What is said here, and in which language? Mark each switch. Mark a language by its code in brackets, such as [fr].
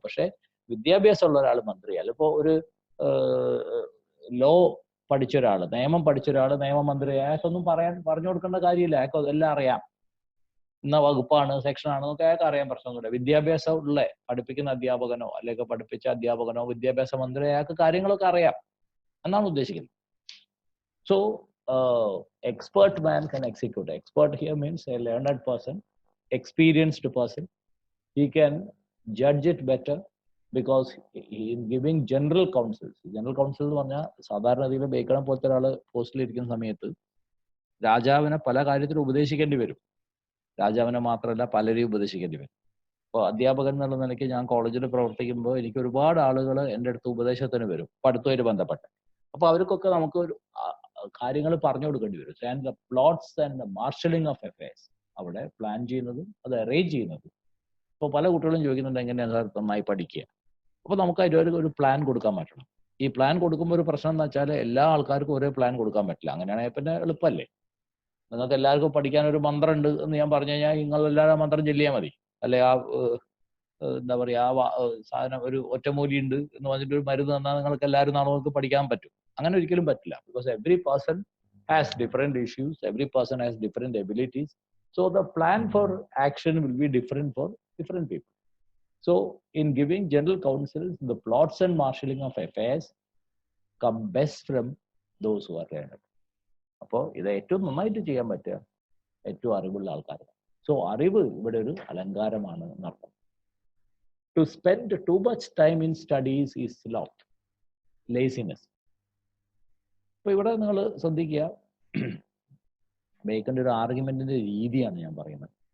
[ml] പക്ഷെ വിദ്യാഭ്യാസമുള്ള ഒരാൾ മന്ത്രിയാൽ, ഇപ്പോൾ ഒരു ലോ പഠിച്ച ഒരാൾ, നിയമം പഠിച്ച ഒരാൾ നിയമമന്ത്രിയായ അയാൾക്കൊന്നും പറഞ്ഞു കൊടുക്കേണ്ട കാര്യമില്ല, അയാൾക്ക് എല്ലാം അറിയാം. ഇന്ന വകുപ്പാണ്, സെക്ഷനാണ് എന്നൊക്കെ അയാൾക്ക് അറിയാൻ പ്രശ്നമൊന്നുമില്ല. വിദ്യാഭ്യാസം ഉള്ള പഠിപ്പിക്കുന്ന അധ്യാപകനോ അല്ലെങ്കിൽ പഠിപ്പിച്ച അധ്യാപകനോ വിദ്യാഭ്യാസ മന്ത്രി അയാൾക്ക് കാര്യങ്ങളൊക്കെ അറിയാം എന്നാണ് ഉദ്ദേശിക്കുന്നത്. [en] So expert man can execute. Expert here means a learned person, experienced person. He can judge it better because in giving general counsels [ml] എന്ന് പറഞ്ഞാൽ സാധാരണ രീതിയിൽ ബേക്കണെ പോലത്തെ ഒരാൾ പോസ്റ്റിൽ ഇരിക്കുന്ന സമയത്ത് രാജാവിനെ പല കാര്യത്തിലും ഉപദേശിക്കേണ്ടി വരും. രാജാവിനെ മാത്രമല്ല പലരെയും ഉപദേശിക്കേണ്ടി വരും. ഇപ്പോൾ അധ്യാപകൻ എന്നുള്ള നിലയ്ക്ക് ഞാൻ കോളേജിൽ പ്രവർത്തിക്കുമ്പോൾ എനിക്ക് ഒരുപാട് ആളുകൾ എൻ്റെ അടുത്ത് ഉപദേശത്തിന് വരും പഠിത്തവുമായിട്ട് ബന്ധപ്പെട്ട്. അപ്പോൾ അവർക്കൊക്കെ നമുക്ക് ഒരു കാര്യങ്ങൾ പറഞ്ഞു കൊടുക്കേണ്ടി വരും. [en] and the plots and the marshalling of affairs, [ml] അവിടെ പ്ലാൻ ചെയ്യുന്നതും അത് അറേഞ്ച് ചെയ്യുന്നതും. ഇപ്പോൾ പല കുട്ടികളും ചോദിക്കുന്നുണ്ട് എങ്ങനെയാണ് നന്നായി പഠിക്കുക. അപ്പോൾ നമുക്ക് അതിൻ്റെ ഒരു പ്ലാൻ കൊടുക്കാൻ പറ്റണം. ഈ പ്ലാൻ കൊടുക്കുമ്പോൾ ഒരു പ്രശ്നം എന്ന് വെച്ചാൽ എല്ലാ ആൾക്കാർക്കും ഒരേ പ്ലാൻ കൊടുക്കാൻ പറ്റില്ല. അങ്ങനെയാണെങ്കിൽ പിന്നെ എളുപ്പമല്ലേ. നിങ്ങൾക്ക് എല്ലാവർക്കും പഠിക്കാൻ ഒരു മന്ത്രം ഉണ്ട് എന്ന് ഞാൻ പറഞ്ഞു കഴിഞ്ഞാൽ നിങ്ങൾ എല്ലാവരും മന്ത്രം ചൊല്ലിയാൽ മതി. അല്ലെ ആ എന്താ പറയുക ആ സാധനം ഒരു ഒറ്റമൂലി ഉണ്ട് എന്ന് പറഞ്ഞിട്ട് ഒരു മരുന്ന് തന്നാൽ നിങ്ങൾക്ക് എല്ലാവരും നാളെ നിങ്ങൾക്ക് പഠിക്കാൻ പറ്റും. അങ്ങനെ ഒരിക്കലും പറ്റില്ല. [en] Because every person has different issues, every person has different abilities. So the plan for action will be different for different people. So, in giving general counsels, the plots and marshalling of affairs come best from those who are learned. [ml] അപ്പോൾ ഇത് ഏറ്റവും നന്നായിട്ട് ചെയ്യാൻ പറ്റുക ഏറ്റവും അറിവുള്ള ആൾക്കാരാണ്. [en] so [ml] അറിവ് ഇവിടെ ഒരു അലങ്കാരമാണ് എന്നർത്ഥം. [en] To spend too much time in studies is sloth, laziness. [ml] അപ്പോൾ ഇവിടെ നിങ്ങൾ ശ്രദ്ധിക്കുക, ബേക്കന്റെ ഒരു ആർഗ്യുമെന്റിന്റെ രീതിയാണ് ഞാൻ പറയുന്നത്.